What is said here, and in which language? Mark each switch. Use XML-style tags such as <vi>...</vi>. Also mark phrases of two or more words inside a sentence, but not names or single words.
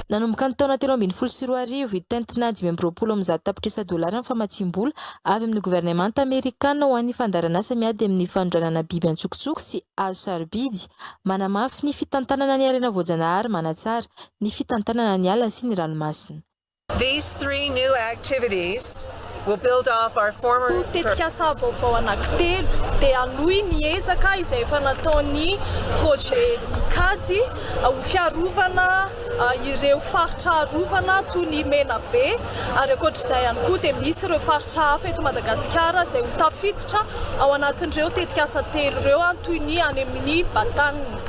<mg>Nanomboka ny taona 2024 itentina 520 amin'ny tapitrisa dolara ny famatsimbola avy amin'ny gouvernement américain ho an'ny fandaranasa miady amin'ny fandranana biby antsokitsoko sy azo sarobidy manamafy ny fitantanana ny arena voajanahary manatsara ny fitantanana ny ala sy ny ranomasina.</mg> <en>These 3 new activities will build off our former</en> <mg>tetikasa vaovao anankitelo dia alohy ny ezaka izay efa nataon'ny projet mikajy ho fiarovana ireo faritra rovana toy ny Menabe ary ankoatr'izay ihany koa dia misy ireo faritra hafa eto Madagasikara izay ho tafiditra ao anatin'ireo tetikasa 3 ireo toy ny any amin'ny Batany.</mg>